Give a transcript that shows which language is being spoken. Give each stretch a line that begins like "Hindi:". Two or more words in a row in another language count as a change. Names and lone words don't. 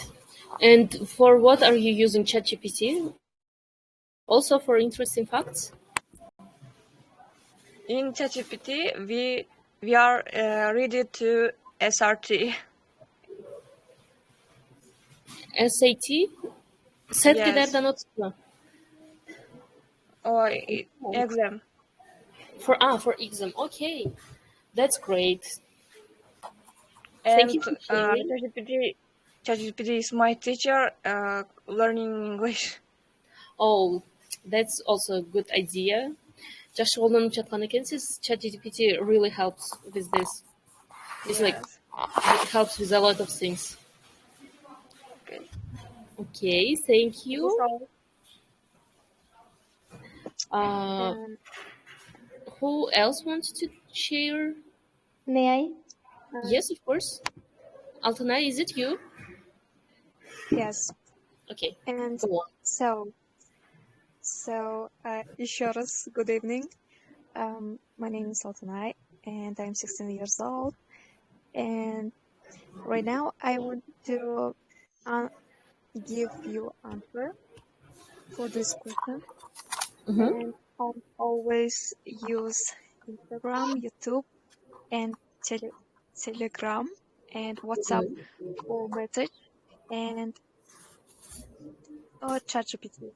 English: And for what are you using ChatGPT? Also for interesting facts? In ChatGPT, we are ready to SRT. SAT?
Kyrgyz: Сеткилерден отурду.
English: Or exam. For exam. Okay. That's great. And Thank you for sharing. ChatGPT is my teacher learning English. Oh, that's also a good idea.
Kyrgyz: Жакшы колдонуп жаткан экенсиз.
English: ChatGPT really helps with this. It's like it helps with a lot of things. Okay, thank you. Who else wants to share? May I? Yes, of course. Altanay, is it you? Yes. Okay. And go on. So,
Russian: еще раз,
English: good evening. My name is Altanay, and I'm 16 years old. And right now, I want to give you answer for this question. And I always use Instagram, YouTube, and Telegram, and WhatsApp for message, and ChatGPT.